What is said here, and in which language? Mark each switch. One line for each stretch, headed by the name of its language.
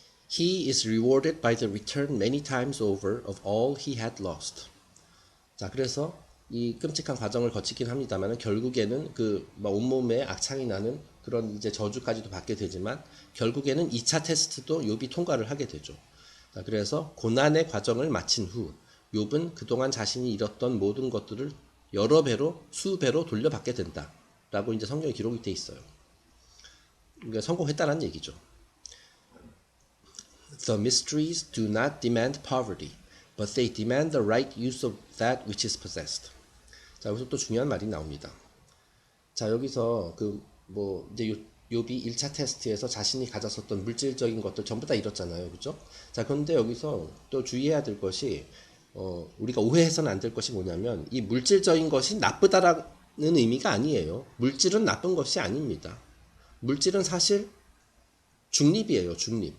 English: He is rewarded by the return many times over of all he had lost.
Korean: 자, 그래서 이 끔찍한 과정을 거치긴 합니다만 결국에는 온몸에 악창이 나는 그런 이제 저주까지도 받게 되지만 결국에는 2차 테스트도 욥이 통과를 하게 되죠. 자, 그래서 고난의 과정을 마친 후 욥은 그동안 자신이 잃었던 모든 것들을 여러 배로 수배로 돌려받게 된다라고 이제 성경에 기록이 돼 있어요. 그러니까 성공했다는 얘기죠.
English: The mysteries do not demand poverty, but they demand the right use of that which is possessed.
Korean: 자, 여기서 또 중요한 말이 나옵니다. 자, 여기서 뭐 이제 욥이 1차 테스트에서 자신이 가졌었던 물질적인 것들 전부 다 잃었잖아요. 그죠? 자, 그런데 여기서 또 주의해야 될 것이 우리가 오해해서는 안 될 것이 뭐냐면 이 물질적인 것이 나쁘다라는 의미가 아니에요. 물질은 나쁜 것이 아닙니다. 물질은 사실 중립이에요. 중립.